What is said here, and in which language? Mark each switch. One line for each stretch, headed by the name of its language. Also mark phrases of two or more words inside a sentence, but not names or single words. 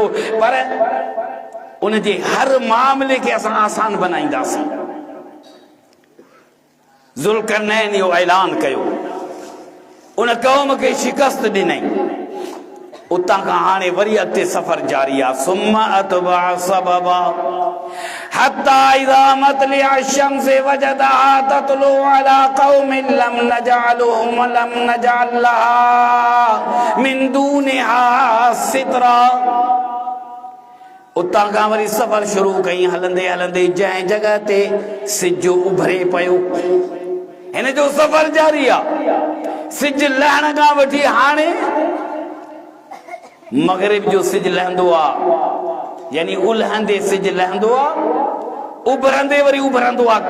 Sindhi: पर उनजे हर मामले खे असां आसान बनाईंदासीं। ज़ुल्करनैन इहो ऐलान कयो, उन क़ौम खे शिकस्त ॾिनई। उतां खां हाणे वरी अॻिते सफ़र जारी आहे।
Arabic: ثم أتبع سببا حتى إذا مطلع الشمس وجدها تطلع على قوم لم نجعل لها من دونها سترا.
Sindhi: उतां खां वरी सफ़र शुरू कई। हलंदे हलंदे जंहिं जॻह ते सिज उभरे पियो, हिन जो सफ़र जारी आहे। सिज लहण खां वठी हाणे मग़रिब जो सिज लहंदो आहे, यानी उलहंदे सिज लहंदो आहे, उभरंदे वरी उभरंदो आहे।